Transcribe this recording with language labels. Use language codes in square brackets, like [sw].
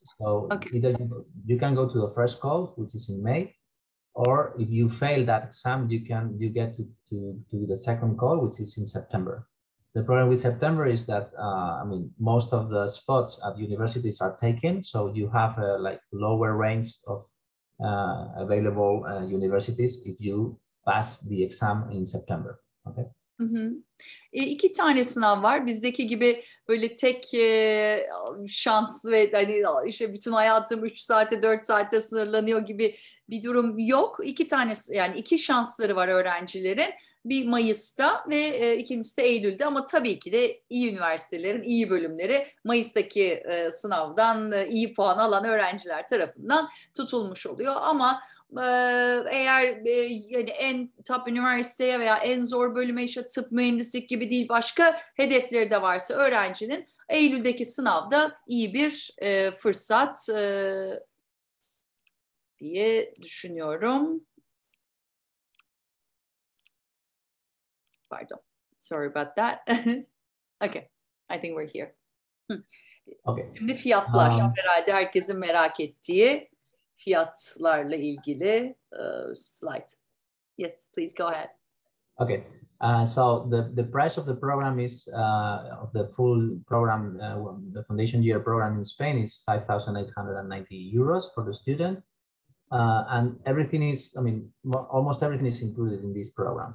[en] So either you can go to the first call, which is in May, or if you fail that exam, you get to the second call, which is in September. The problem with September is that most of the spots at universities are taken, so you have a like lower range of available universities if you pass the exam in September. Okay. [tr] Hı hı. 2 tane sınav var. Bizdeki gibi böyle tek şans ve hani işte bütün hayatım 3 saate 4 saate sınırlanıyor gibi bir durum yok. 2 tane yani 2 şansları var öğrencilerin. Bir Mayıs'ta ve ikincisi de Eylül'de ama tabii ki de iyi üniversitelerin iyi bölümleri Mayıs'taki sınavdan iyi puan alan öğrenciler tarafından tutulmuş oluyor ama eğer yani en top üniversiteye veya en zor bölüme işte tıp, mühendislik gibi değil başka hedefleri de varsa öğrencinin Eylül'deki sınavda iyi bir fırsat diye düşünüyorum. [en] Pardon. Sorry about that. Okay. I think we're here. Okay. [tr] Şimdi fiyatlar herhalde herkesin merak ettiği fiyatlarla ilgili slide. [en] Yes, please go ahead. Okay. So the price of the program is of the full program, the foundation year program in Spain is 5,890 euros for the student. And everything is, almost everything is included in this program.